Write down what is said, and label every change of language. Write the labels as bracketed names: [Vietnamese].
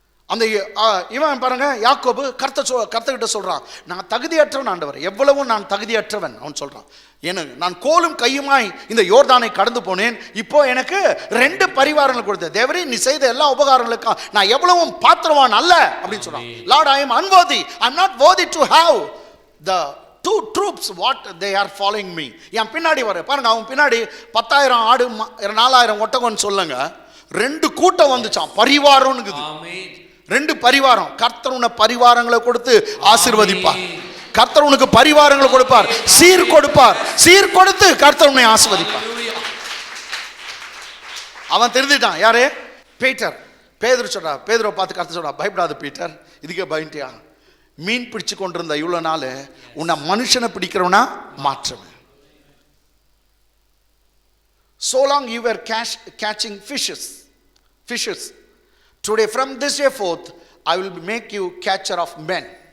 [Tamil] அந்த இவன் பாருங்க, யாக்கோபு கர்த்தர்கிட்ட சொல்றான், நான் தகுதியற்றவன் ஆண்டவர், எவ்வளவு நான் தகுதியற்றவன். அவன் சொல்றான், எனக்கு நான் கோலும் கையுமாய் இந்த யோர்தானை கடந்து போனேன், இப்போ எனக்கு 2 பரிவாரங்கள் கொடுத்த தேவரே, நீ செய்த எல்லா உபகாரங்களுக்கும் நான் எவ்வளவும் பாத்திரவான் அல்ல அப்படின்னு சொல்றான். [English] Lord, I am unworthy, I am not worthy to have the 2 troops what they are following me. [Tamil] என் பின்னாடி வர பாருங்க, அவன் பின்னாடி 10,000 ஆடு 4,000 ஒட்டகம்னு சொல்லுங்க, 2 கூட்டம் வந்துச்சான், பரிவாரம்னுக்குது. 2 பரிவாரம். கர்த்தர் உன்னை பரிவாரங்களை கொடுத்து ஆசீர்வதிப்பார். கர்த்தர் உனக்கு பரிவாரங்களை கொடுப்பார், சீர் கொடுப்பார். சீர் கொடுத்து கர்த்தர் உன்னை ஆசீர்வதிப்பார். அவன் தெரிஞ்சிட்டான். யாரு? பீட்டர். பேதுரு சொல்றா, பேதுருவை பார்த்து கர்த்தர் சொல்றா, பயப்படாத பீட்டர், இதுக்கே பயன்ட்டியா? மீன் பிடிச்சு கொண்டிருந்த இவ்வளவு நாள் உன்னை மனுஷனை பிடிக்கிறவனா மாற்றுவேன். [English] So long you were catching fishes. Today, from this day forth, I will make you catcher of men.